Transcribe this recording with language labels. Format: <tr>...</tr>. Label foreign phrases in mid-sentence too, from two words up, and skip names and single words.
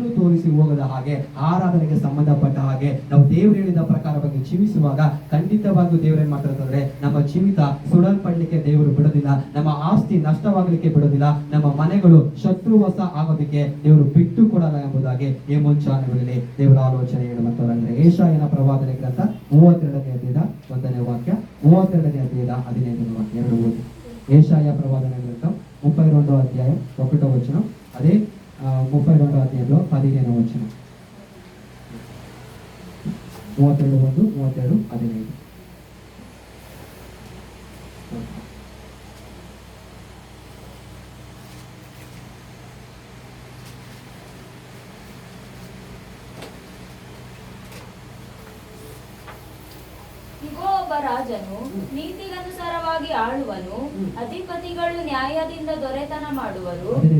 <kn>ತೋರಿಸಿ ಹೋಗದ ಹಾಗೆ, ಆರಾಧನೆಗೆ ಸಂಬಂಧಪಟ್ಟ ಹಾಗೆ ನಾವು ದೇವರು ಹೇಳಿದ ಪ್ರಕಾರವಾಗಿ ಜೀವಿಸುವಾಗ ಖಂಡಿತವಾಗಿಯೂ ದೇವರು ಏನ್ ಮಾಡ್ತಾರೆ, ನಮ್ಮ ಜೀವಿತ ಸುಡಲ್ಪಡ್ಲಿಕ್ಕೆ ದೇವರು ಬಿಡೋದಿಲ್ಲ, ನಮ್ಮ ಆಸ್ತಿ ನಷ್ಟವಾಗಲಿಕ್ಕೆ ಬಿಡೋದಿಲ್ಲ, ನಮ್ಮ ಮನೆಗಳು ಶತ್ರುವಶ ಆಗೋದಕ್ಕೆ ದೇವರು ಬಿಟ್ಟು ಕೊಡಲ್ಲ ಎಂಬುದಾಗಿ ಈ ಮುಂಚಾಣೆಗಳಲ್ಲಿ ದೇವರ ಆಲೋಚನೆ ಹೇಳುವಂತವರಂದ್ರೆ ಯೆಶಾಯನ ಪ್ರವಾದನೆ ಗ್ರಂಥ 32ನೇ ಅಧ್ಯಾಯದ 1ನೇ ವಾಕ್ಯ, 32ನೇ ಅಧ್ಯಾಯದ 15ನೇ ವಾಕ್ಯ ಎರಡು ಓದಿ. ಯೆಶಾಯ ಪ್ರವಾದನೆ ಗ್ರಂಥ</kn> <te>32వ అధ్యాయం 1వ వచనం, అదే 32వ అధ్యాయంలో 15వ వచనం. 32 32 15.</te> <kn>ಇಗೋ, ಒಬ್ಬ ರಾಜನು ನೀತಿಗನುಸಾರವಾಗಿ ಆಳುವನು, ಅಧಿಪತಿಗಳು ನ್ಯಾಯದಿಂದ ದೊರೆತನ ಮಾಡುವರು.</kn>